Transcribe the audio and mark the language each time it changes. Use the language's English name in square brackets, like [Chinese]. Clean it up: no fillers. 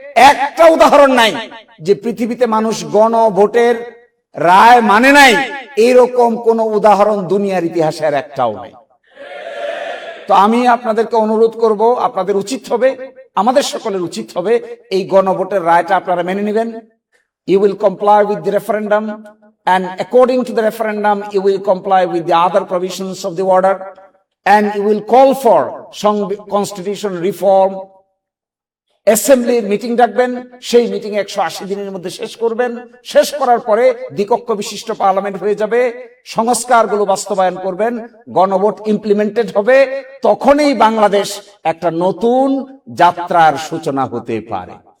[Bangla] একটা উদাহরণ নাই যে পৃথিবীতে মানুষ গণভোটের রায় মানে নাই, এইরকম কোন উদাহরণ দুনিয়ার ইতিহাসে আর একটাও নাই। তো আমি আপনাদেরকে অনুরোধ করব, আপনাদের উচিত হবে, আমাদের সকলের উচিত হবে এই গণভোটের রায়টা আপনারা মেনে নেবেন। [English] You will comply with the referendum, and according to the referendum you will comply with the other provisions of the order, and you will call for constitution reform. [Bangla] অ্যাসেম্বলির meeting ডাকবেন, সেই মিটিং 180 দিনের মধ্যে শেষ করবেন, শেষ করার পরে দ্বিকক্ষ বিশিষ্ট পার্লামেন্ট হয়ে যাবে, সংস্কারগুলো বাস্তবায়ন করবেন, গণভোট ইমপ্লিমেন্টেড হবে, তখনই বাংলাদেশ একটা নতুন যাত্রার সূচনা হতে পারে।